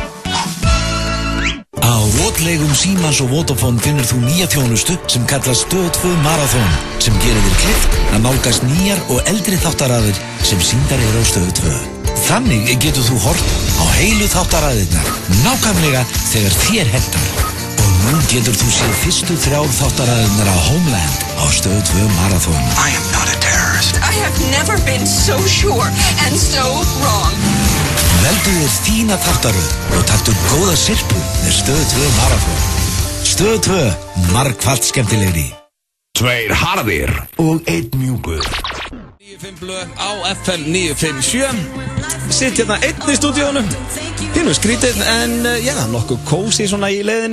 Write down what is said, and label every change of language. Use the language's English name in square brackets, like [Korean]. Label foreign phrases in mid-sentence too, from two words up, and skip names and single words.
[Icelandic] Á rotlegum Símans og Vodafone finnur þú nýja þjónustu sem kallast Stöð 2 Marathon, sem gerir þér kleift að nálgast nýjar og eldri þáttaraðir sem sýndar á Stöð 2. Þannig getur þú hort á heilu þáttaraðirnar nákvæmlega þegar þér hentar. Og nú getur þú séð fyrstu 3 þáttaraðirnar á Homeland á Stöð 2 Marathon. [English] I am not a terrorist. I have never been so sure and so wrong. [Icelandic] Veldu þér þína þáttaröð og taktu góða sirpu með Stöð 2 Marathon. Stöð 2, margfalt skemmtilegri. 2 harðir og 1 mjúkur. 95 blöð á FM 957. Sitt hérna einn í stúdíónu. Pínu skrítið en nokkuð kósi svona í leiðinni.